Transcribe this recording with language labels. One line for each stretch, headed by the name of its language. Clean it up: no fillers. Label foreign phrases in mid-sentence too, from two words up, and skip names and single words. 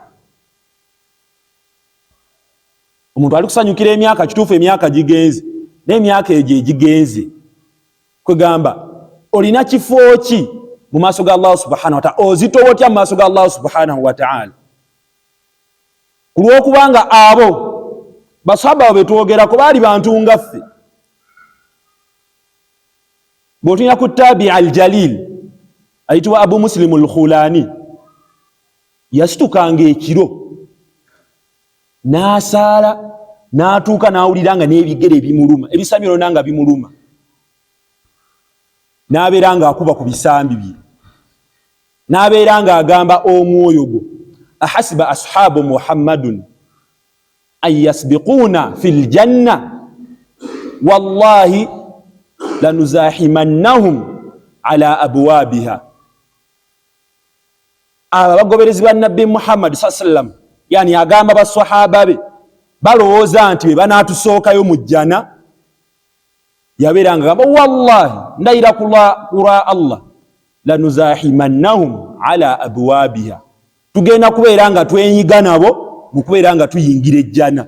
Ganda: Omuntu ali kusanyukira emyaka, kituufu emyaka gigenze, n'emyaka egyo egigenze kwegamba olina kifo ki mu maaso ga Allah
Arabic: سبحانه وتعالى?
Ganda: Ozitowa otya mu maaso ga Allah
Arabic: سبحانه وتعالى?
Ganda: Kulwokubanga abo basahaba betwogerako baali bantu nga ffe, bw'otunya ku
Arabic: تابعي الجليل
Ganda: ayitibwa Abu Muslim al-Khulani, yasitukanga ekiro n'asaala n'atuuka n'awulira nga n'ebigere bimuluma, ebisamiro nanga bimuluma, n'abeera ng'akuba ku bisambi bye, n'abeera ng'agamba omwoyo gwo,
Arabic: أيحسب أصحاب محمد أن يسبقونا في الجنة والله لنزاحمنهم على أبوابها.
Ganda: Aba bagoberezi ba Nabbi Muhammad
Arabic: صلى الله عليه وسلم,
Ganda: yani agamba baswahaba be balowooza nti be banaatusookayo mu jjana, yabeeranga agamba wallahi ndayira kula Allah
Arabic: لنزاحمنهم على أبوابها,
Ganda: tugenda kubeera nga twenyiga nabo mu kubeera nga tuyingira ejjana.